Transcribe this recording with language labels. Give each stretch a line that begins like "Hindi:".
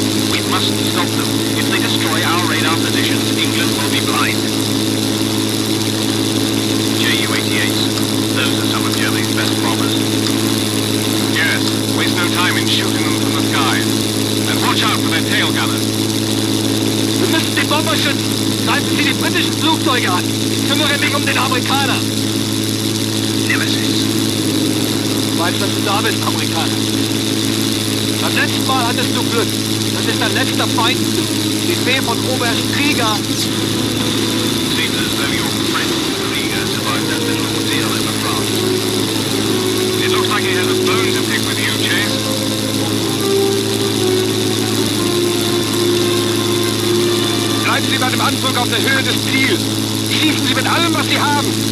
English: We must stop them. If they destroy our radar positions, England will be blind. Ju-88s. Those are some of Germany's best bombers. Yes, waste no time in shooting them from the skies. And watch out for their tail gunners.
German: Wir müssen den Bomber schützen. Greifen Sie die britischen Flugzeuge an. Ich kümmere mich um den Amerikaner.
English: Nemesis.
German: Weißt, dass du da bist, Amerikaner. Beim letzten Mal hattest du Glück. Das ist dein letzter Feind. Befehl von Oberst Krieger.
English: Seems as though your friend Krieger survived that little ordeal over France. It looks like he has a bone to pick with you, Chase.
German: Bleiben Sie bei dem Anflug auf der Höhe des Ziels. Schießen Sie mit allem, was Sie haben.